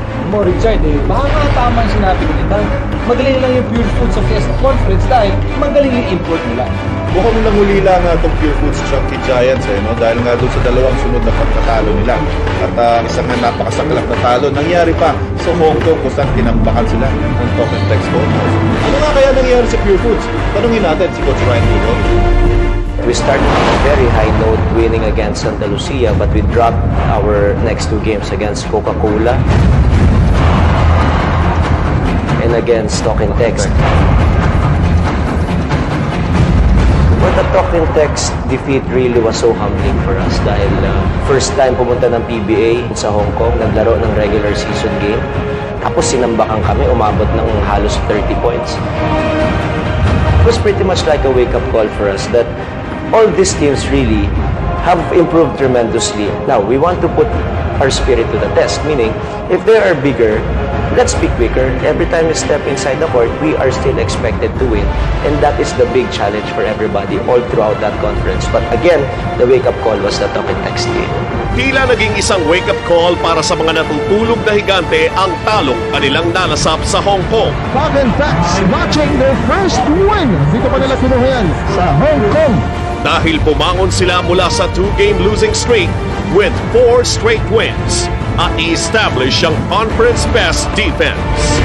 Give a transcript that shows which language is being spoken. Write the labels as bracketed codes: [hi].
[tl] Mo, Richard, baka nga tama yung sinabi ko nila. Magaling lang yung Purefoods sa Fiesta Conference dahil magaling yung import nila. Mukhang nanguli lang itong Purefoods Chunkee Giants no? Dahil nga doon sa dalawang sunod na pagkatalo nila. At isang napakasaklap na talo nangyari pa sa Hong Kong kung saan tinambakan sila ng talk and text photos. Ano nga kaya nangyari sa Purefoods? Tanungin natin si Coach Ryan Gregorio. [en] We started on a very high note winning against Santa Lucia, but we dropped our next two games against Coca-Cola and against Talk and Text. But the Talk and Text defeat really was so humbling for us [tl] dahil [en] first time [tl] pumunta ng PBA sa Hong Kong, naglaro ng [en] regular season game. [tl] Tapos sinambakan kami, umabot ng halos [en] 30 points. It was pretty much like a wake-up call for us that all these teams really have improved tremendously. Now, we want to put our spirit to the test, meaning if they are bigger, let's be quicker. Every time we step inside the court, we are still expected to win. And that is the big challenge for everybody all throughout that conference. But again, the wake-up call was the Talk and Text game. [tl] Tila naging isang wake-up call para sa mga natutulog na higante ang talong kanilang nalasap sa Hong Kong. [en] Talk and Text watching their first win. [tl] Dito pa nila kinuha yan sa Hong Kong. Dahil pumangon sila mula sa 2-game losing streak [en] with 4 straight wins [tl] at i-establish ang conference best defense.